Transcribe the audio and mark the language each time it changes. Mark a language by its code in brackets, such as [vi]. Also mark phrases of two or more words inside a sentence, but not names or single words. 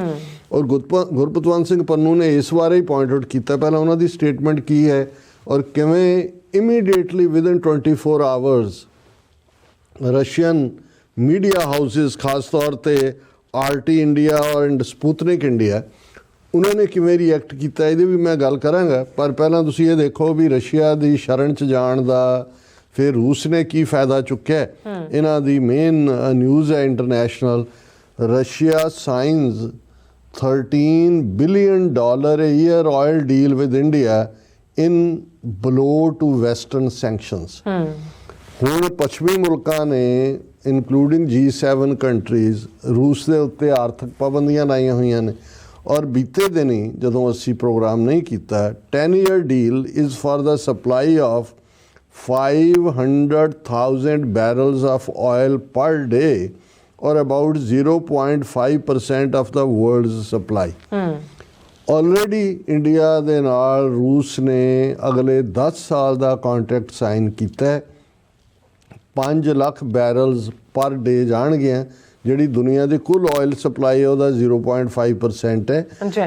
[pa] ਔਰ ਗੁਰਪਤਵੰਤ ਸਿੰਘ ਪੰਨੂ ਨੇ ਇਸ ਬਾਰੇ ਹੀ [en] point out [pa] ਕੀਤਾ ਪਹਿਲਾਂ ਉਹਨਾਂ ਦੀ ਸਟੇਟਮੈਂਟ ਕੀ ਹੈ ਔਰ ਕਿਵੇਂ [en] immediately within 24 hours Russian media houses [pa] ਖਾਸ ਤੌਰ ਤੇ ਆਰਟੀ ਇੰਡੀਆ ਐਂਡ ਸਪੁਤਨਿਕ ਇੰਡੀਆ ਉਹਨਾਂ ਨੇ ਕਿਵੇਂ ਰਿਐਕਟ ਕੀਤਾ, ਇਹਦੀ ਵੀ ਮੈਂ ਗੱਲ ਕਰਾਂਗਾ। ਪਰ ਪਹਿਲਾਂ ਤੁਸੀਂ ਇਹ ਦੇਖੋ ਵੀ ਰਸ਼ੀਆ ਦੀ ਸ਼ਰਨ 'ਚ ਜਾਣ ਦਾ ਫਿਰ ਰੂਸ ਨੇ ਕੀ ਫਾਇਦਾ ਚੁੱਕਿਆ। ਇਹਨਾਂ ਦੀ ਮੇਨ ਨਿਊਜ਼ ਹੈ ਇੰਟਰਨੈਸ਼ਨਲ, [en] Russia signs $13 billion a year oil deal with India in blow to western sanctions। [pa] ਹੁਣ ਪੱਛਮੀ ਮੁਲਕਾਂ ਨੇ [en] including G7 countries [pa] ਰੂਸ ਦੇ ਉੱਤੇ ਆਰਥਿਕ ਪਾਬੰਦੀਆਂ ਲਾਈਆਂ ਹੋਈਆਂ ਨੇ। ਔਰ ਬੀਤੇ ਦਿਨੀ ਜਦੋਂ ਅਸੀਂ ਪ੍ਰੋਗਰਾਮ ਨਹੀਂ ਕੀਤਾ [en] 10-year deal is for the supply of 500,000 barrels of oil per day or about 0.5% of the world's supply। [pa] ਆਲਰੇਡੀ ਇੰਡੀਆ ਦੇ ਨਾਲ ਰੂਸ ਨੇ ਅਗਲੇ 10 ਸਾਲ ਦਾ [en] contract sign [pa] ਕੀਤਾ ਹੈ। 5 ਲੱਖ [en] barrels per day [pa] ਜਾਣਗੇ, ਜਿਹੜੀ ਦੁਨੀਆ ਦੀ ਕੁੱਲ [en] oil supply [pa] ਹੈ ਉਹਦਾ 0.5% ਹੈ।